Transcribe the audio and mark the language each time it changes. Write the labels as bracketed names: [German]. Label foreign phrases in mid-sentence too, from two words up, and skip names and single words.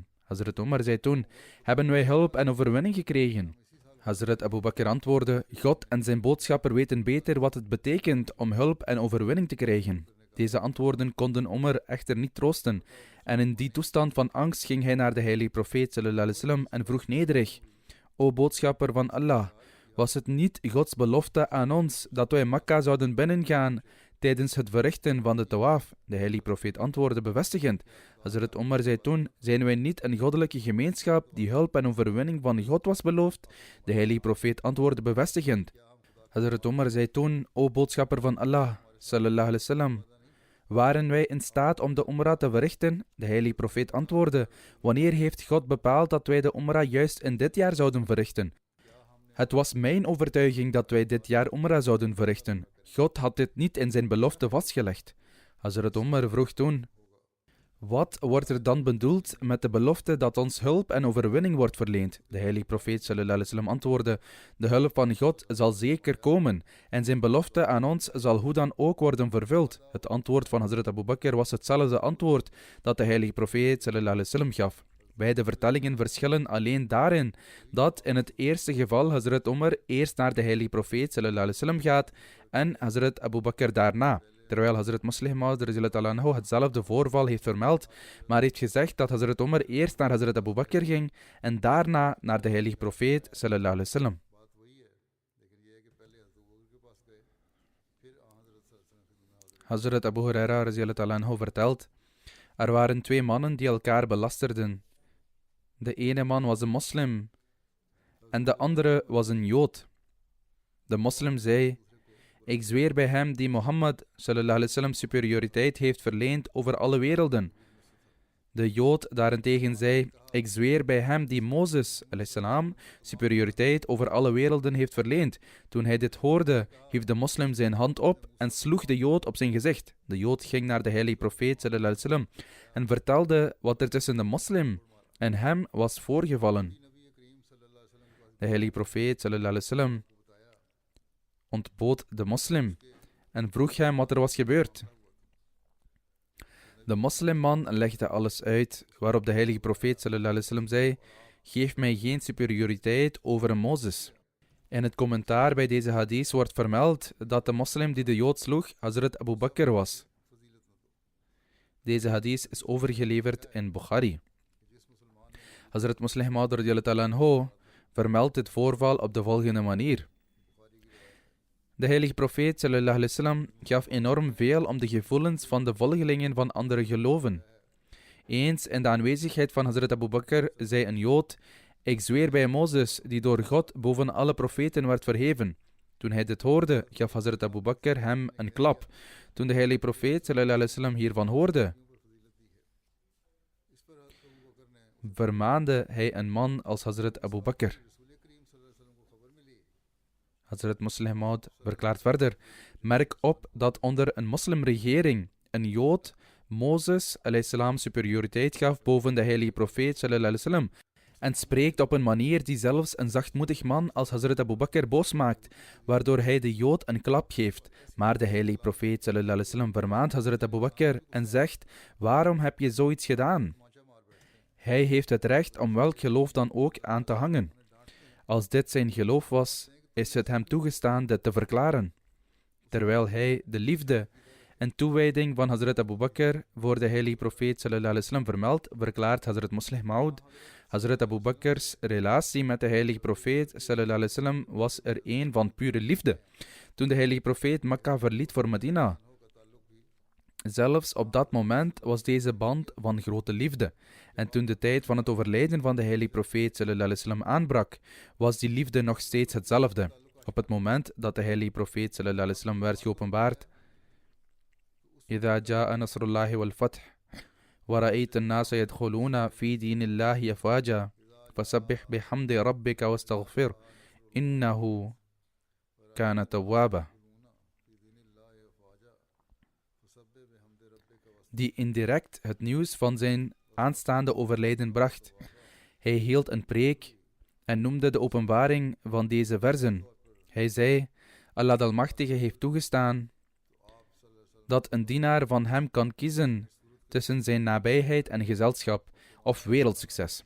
[Dutch] Hazrat Umar zei toen: hebben wij hulp en overwinning gekregen? Hazrat Abu Bakr antwoordde: God en zijn boodschapper weten beter wat het betekent om hulp en overwinning te krijgen. Deze antwoorden konden Umar echter niet troosten en in die toestand van angst ging hij naar de heilige profeet [Arabic] صلى الله عليه وسلم [Dutch] en vroeg nederig: o boodschapper van Allah, was het niet Gods belofte aan ons dat wij Mekka zouden binnengaan tijdens het verrichten van de tawaf? De heilige profeet antwoordde bevestigend. Hazrat Umar zei toen: zijn wij niet een goddelijke gemeenschap die hulp en overwinning van God was beloofd? De heilige profeet antwoordde bevestigend. Hazrat Umar zei toen: o boodschapper van Allah [Arabic] صلى الله عليه وسلم, [Dutch] waren wij in staat om de Umrah te verrichten? De heilige profeet antwoordde: wanneer heeft God bepaald dat wij de Umrah juist in dit jaar zouden verrichten? Het was mijn overtuiging dat wij dit jaar Umrah zouden verrichten. God had dit niet in zijn belofte vastgelegd. Hazrat Umar vroeg toen: wat wordt er dan bedoeld met de belofte dat ons hulp en overwinning wordt verleend? De heilige profeet [Arabic] صلى الله عليه وسلم [Dutch] antwoordde: de hulp van God zal zeker komen en zijn belofte aan ons zal hoe dan ook worden vervuld. Het antwoord van Hazrat Abu Bakr was hetzelfde antwoord dat de heilige profeet [Arabic] صلى الله عليه وسلم [Dutch] gaf. Beide vertellingen verschillen alleen daarin dat in het eerste geval Hazrat Umar eerst naar de heilige profeet [Arabic] صلى الله عليه وسلم [Dutch] gaat en Hazrat Abu Bakr daarna. Terwijl Hazrat Muslih Maud [Arabic] رضي الله عنه [Dutch] hetzelfde voorval heeft vermeld, maar heeft gezegd dat Hazrat Umar eerst naar Hazrat Abu Bakr ging en daarna naar de heilige profeet [Arabic] صلى الله عليه وسلم. [Dutch] Hazrat Abu Huraira [Arabic] رضي الله عنه [Dutch] vertelt: er waren twee mannen die elkaar belasterden. De ene man was een moslim en de andere was een jood. De moslim zei: ik zweer bij hem die Mohammed [Arabic] صلى الله عليه وسلم [Dutch] superioriteit heeft verleend over alle werelden. De jood daarentegen zei: ik zweer bij hem die Mozes [Arabic] عليه السلام [Dutch] superioriteit over alle werelden heeft verleend. Toen hij dit hoorde, hief de moslim zijn hand op en sloeg de jood op zijn gezicht. De jood ging naar de heilige profeet [Arabic] صلى الله عليه وسلم [Dutch] en vertelde wat er tussen de moslim en hem was voorgevallen. De heilige profeet [Arabic] صلى الله عليه وسلم [Dutch] ontbood de moslim en vroeg hem wat er was gebeurd. De moslimman legde alles uit, waarop de heilige profeet [Arabic] صلى الله عليه وسلم [Dutch] zei: geef mij geen superioriteit over een Mozes. In het commentaar bij deze hadith wordt vermeld dat de moslim die de jood sloeg Hazrat Abu Bakr was. Deze hadith is overgeleverd in Bukhari. Hazrat Muslih Maud [Arabic] رضي الله عنه [Dutch] vermeldt dit voorval op de volgende manier. De heilige profeet [Arabic] صلى الله عليه وسلم [Dutch] gaf enorm veel om de gevoelens van de volgelingen van andere geloven. Eens in de aanwezigheid van Hazrat Abu Bakr zei een jood: ik zweer bij Mozes die door God boven alle profeten werd verheven. Toen hij dit hoorde, gaf Hazrat Abu Bakr hem een klap. Toen de heilige profeet [Arabic] صلى الله عليه وسلم [Dutch] hiervan hoorde, vermaande hij een man als Hazrat Abu Bakr. Hazrat Muslih Maud verklaart verder: merk op dat onder een moslimregering een jood Mozes [Arabic] عليه السلام [Dutch] superioriteit gaf boven de heilige profeet [Arabic] صلى الله عليه وسلم [Dutch] en spreekt op een manier die zelfs een zachtmoedig man als Hazrat Abu Bakr boos maakt, waardoor hij de Jood een klap geeft. Maar de heilige profeet [Arabic] صلى الله عليه وسلم [Dutch] vermaant Hazrat Abu Bakr en zegt: waarom heb je zoiets gedaan? Hij heeft het recht om welk geloof dan ook aan te hangen. Als dit zijn geloof was, is het hem toegestaan dit te verklaren. Terwijl hij de liefde en toewijding van Hazrat Abu Bakr voor de heilige profeet [Arabic] صلى الله عليه وسلم [Dutch] vermeldt, verklaart Hazrat Muslih Maud: Hazrat Abu Bakr's relatie met de heilige profeet [Arabic] صلى الله عليه وسلم [Dutch] was er een van pure liefde. Toen de heilige profeet Mekka verliet voor Medina, zelfs op dat moment was deze band van grote liefde. En toen de tijd van het overlijden van de heilige profeet [Arabic] صلى الله عليه وسلم [Dutch] aanbrak, was die liefde nog steeds hetzelfde. Op het moment dat de heilige profeet [Arabic] صلى الله عليه وسلم [Dutch] werd geopenbaard: [Arabic] إذا جاء نصر الله والفتح ورأيت الناس يدخلون في دين الله أفواجا فسبح بحمد ربك واستغفر إنه كان توابا. [Dutch] Die indirect het nieuws van zijn aanstaande overlijden bracht. Hij hield een preek en noemde de openbaring van deze verzen. Hij zei: Allah de Almachtige heeft toegestaan dat een dienaar van hem kan kiezen tussen zijn nabijheid en gezelschap of wereldsucces.